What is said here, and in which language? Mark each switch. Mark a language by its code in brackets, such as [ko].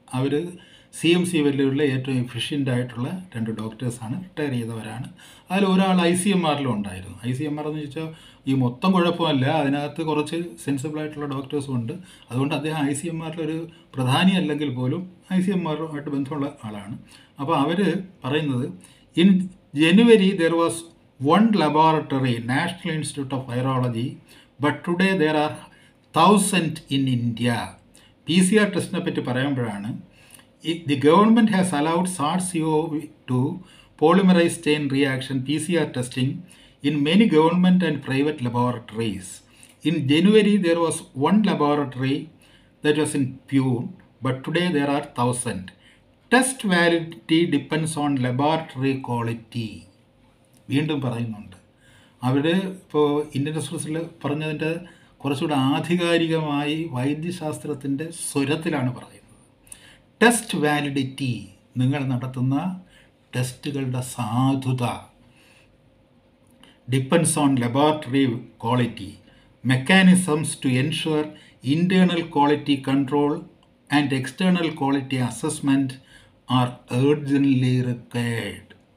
[ml] അവർ CMC വെല്ലൂരിലെ ഏറ്റവും എഫിഷ്യൻ്റായിട്ടുള്ള 2 ഡോക്ടേഴ്സാണ്, retire ചെയ്തവരാണ്. അതിൽ ഒരാൾ ICMRലും ഉണ്ടായിരുന്നു. ICMR എന്ന് ചോദിച്ചാൽ ഈ മൊത്തം കുഴപ്പമല്ല, അതിനകത്ത് കുറച്ച് സെൻസിബിളായിട്ടുള്ള ഡോക്ടേഴ്സും ഉണ്ട്. അതുകൊണ്ട് അദ്ദേഹം ICMRലൊരു പ്രധാനി അല്ലെങ്കിൽ പോലും ICMRുമായിട്ട് ബന്ധമുള്ള ആളാണ്. അപ്പോൾ അവർ പറയുന്നത് [en] In January there was 1 laboratory, National Institute of Virology, but today there are 1000 in India. PCR [ml] ടെസ്റ്റിനെ പറ്റി പറയുമ്പോഴാണ് [en] the government has allowed SARS-CoV-2 polymerase chain reaction PCR testing in many government and private laboratories. In January there was 1 laboratory that was in Pune, but today there are 1000. Test validity depends on laboratory quality. [ml] വീണ്ടും പറയുന്നുണ്ട്. അവർ ഇപ്പോൾ Indian എക്സ്പ്രസ്സിൽ പറഞ്ഞതിൻ്റെ കുറച്ചുകൂടെ ആധികാരികമായി വൈദ്യശാസ്ത്രത്തിൻ്റെ സ്വരത്തിലാണ് പറയുന്നത്. [en] test validity, [ml] നിങ്ങൾ നടത്തുന്ന ടെസ്റ്റുകളുടെ സാധുത, [en] Depends on laboratory quality, mechanisms to ensure internal quality control and external quality assessment are urgently required.